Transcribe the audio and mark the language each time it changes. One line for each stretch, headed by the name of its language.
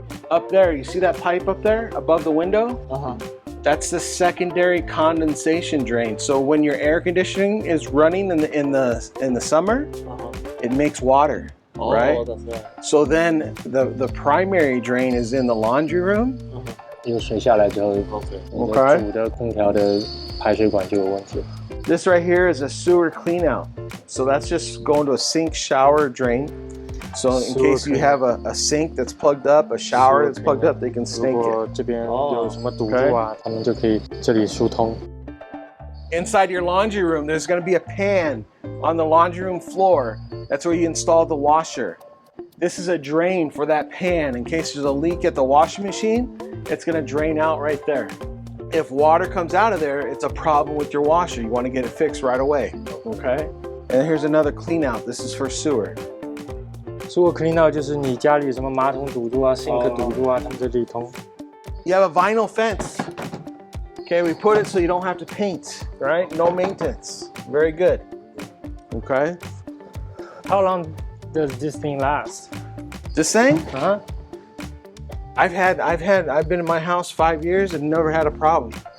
English: Up there, you see that pipe up there above the window? That's the secondary condensation drain. So when your air conditioning is running in the summer, it makes water. Right? Oh, that's right. So then the primary drain is in the laundry room.
Chinese: 有水下来之后，你的主的空调的排水管就有问题。
English: This right here is a sewer clean out. So that's just going to a sink, shower, drain. So in case you have a sink that's plugged up, a shower that's plugged up, they can snake
Chinese: 如果
English: it.
Chinese: 这边有什么堵住啊，他们就可以这里疏通。
English: Inside your laundry room, there's going to be a pan on the laundry room floor. That's where you install the washer. This is a drain for that pan. In case there's a leak at the washing machine, it's going to drain out right there. If water comes out of there, it's a problem with your washer. You want to get it fixed right away. Okay? And here's another clean out. This is for sewer. sewer clean out
Chinese: 就是你家里什么马桶堵住啊、sink 堵住啊，他们这里通。
English: You have a vinyl fence. Okay, we put it so you don't have to paint, right? No maintenance. Very good. Okay? How long does this thing last? This thing? Huh? I've been in my house 5 years and never had a problem.